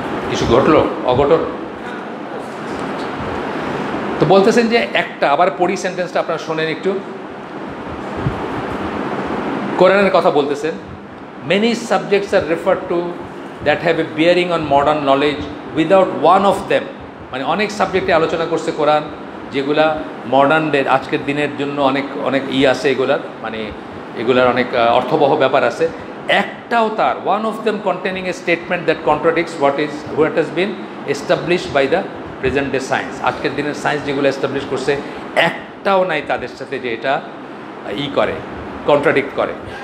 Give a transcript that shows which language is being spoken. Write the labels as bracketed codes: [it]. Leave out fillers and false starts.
[bn] কিছু ঘটলো, অঘটন, তো বলতেছেন যে একটা, আবার পড়ি সেন্টেন্সটা আপনারা শোনেন একটু। কোরআনের কথা বলতেছেন, [en] many subjects are referred to that have a bearing on modern knowledge without one of them, [bn] মানে অনেক সাবজেক্টে আলোচনা করছে কোরআন যেগুলা মডার্ন ডে, আজকের দিনের জন্য অনেক অনেক আছে এগুলার, মানে এগুলার অনেক অর্থবহ ব্যাপার আছে, একটাও তার [en] one of them containing a statement that contradicts what has been established by the present day science. [bn] আজকের দিনের সায়েন্স যেগুলো এস্টাবলিশ করছে, একটাও নাই তাদের সাথে যে এটা করে, কন্ট্রাডিক্ট করে।